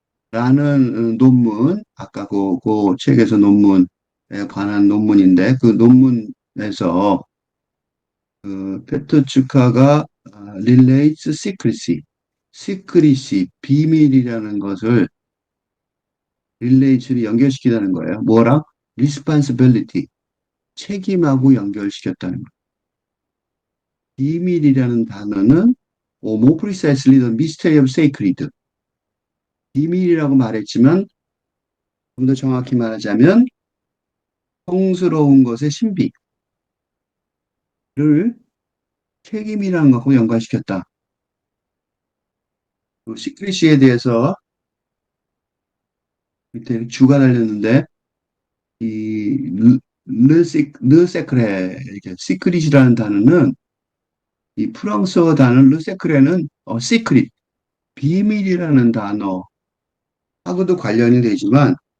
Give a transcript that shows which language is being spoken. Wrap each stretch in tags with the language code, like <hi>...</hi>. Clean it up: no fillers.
<ko>라는 논문, 아까 그 책에서 논문에 관한 논문인데, 그 논문에서 페트츠카가</ko> <en>relates secrecy,</en> <ko>비밀이라는 것을 릴레이츠를 연결시키다는 거예요. 뭐랑? responsibility, 책임하고 연결시켰다는 거예요. 비밀이라는 단어는</ko> <en>more precisely the mystery of sacred.</en> <ko>비밀이라고 말했지만 좀 더 정확히 말하자면 성스러운 것의 신비를 책임이라는 것과 연관시켰다. 시크릿시에 대해서 밑에 주가 달렸는데 이 르세크레 시크릿이라는 단어는 이 프랑스어 단어 르세크레는 시크릿 비밀이라는 단어하고도 관련이 되지만</ko>